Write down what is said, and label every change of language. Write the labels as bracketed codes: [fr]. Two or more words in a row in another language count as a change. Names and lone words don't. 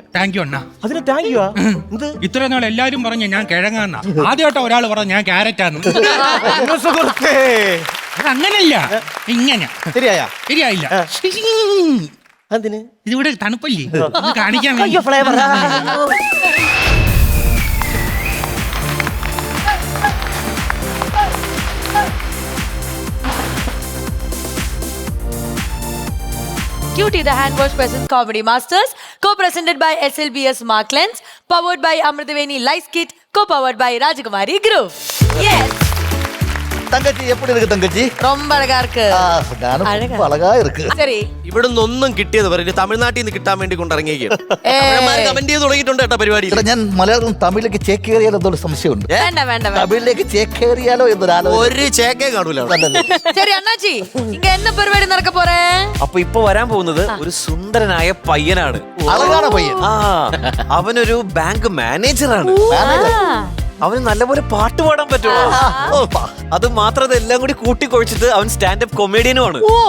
[en] thank you അണ്ണാ. [ml] അതിന് [en] thank you. [ml] ഇത്ര നാൾ എല്ലാരും പറഞ്ഞു ഞാൻ കിഴങ്ങാന്നാ, ആദ്യമായിട്ട് ഒരാൾ പറഞ്ഞു ഞാൻ ക്യാരറ്റാന്ന്. അങ്ങനല്ല, ഇങ്ങനെ ശരിയായില്ല. അതിന് ഇതിവിടെ തണുപ്പല്ലേ കാണിക്കാൻ ഫ്ലേവർ. [en] Cutie, the hand wash presents Comedy Masters, co-presented by SLBS Marklands, powered by Amritaveni Lice Kit, co-powered by Rajakumari Group. Yes. [ta] தங்கச்சி எப்படி இருக்கு தங்கச்சி? ரொம்ப அழகா இருக்கு. அழகா இருக்கு. சரி, [ml] ഇവിടുന്ന് ഒന്നും കിട്ടിയത് പറയില്ല, തമിഴ്നാട്ടിൽ നിന്ന് കിട്ടാൻ വേണ്ടി കൊണ്ടിറങ്ങിയിരിക്കും. കമന്റ് ചെയ്ത് തുടങ്ങിയിട്ടുണ്ട് കേട്ടോ പരിപാടി. ഞാൻ മലയാളം തമിഴിലേക്ക് ചേക്കേറിയാലോ എന്നൊരു സംശയമുണ്ട്. വേണ്ട തമിഴിലേക്ക് ചേക്കേറിയാലോ എന്നൊരു ഒരു ചേക്കേ കാണൂല. [ta] சரி அண்ணாச்சி, இங்க என்ன പരിപാടി நடக்க போறே? [ml] അപ്പൊ ഇപ്പൊ വരാൻ പോകുന്നത് ഒരു സുന്ദരനായ പയ്യനാണ്. അഴകാണ് പയ്യൻ. അവനൊരു ബാങ്ക് മാനേജറാണ്. അവന് നല്ലപോലെ പാട്ട് പാടാൻ പറ്റുമോ? അത് മാത്രം എല്ലാം കൂടി കൂട്ടിക്കൊഴിച്ചിട്ട് അവൻ സ്റ്റാൻഡപ്പ് കൊമേഡിയനുമാണ്.